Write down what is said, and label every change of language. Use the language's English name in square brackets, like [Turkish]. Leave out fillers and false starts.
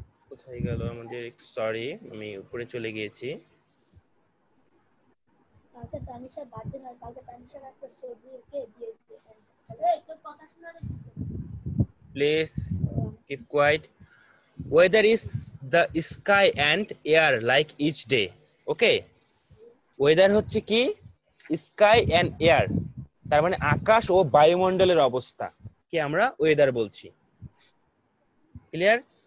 [Bangla] কোথায় গেল আমাদের, সরি আমি উপরে চলে গিয়েছি। কালকে তানিশা বার্থডে না, কালকে তানিশার একটা ছবিকে দিয়ে দিয়েছেন। এই তোর কথা শোনা যাচ্ছে? [English] Please keep quiet. Weather is the sky and air like each day. [Bangla] Okay, weather হচ্ছে কি, [English] sky and air, [Bangla] তার মানে আকাশ ও বায়ুমণ্ডলের অবস্থা কি আমরা ওয়েদার বলছি। ক্লিয়ার?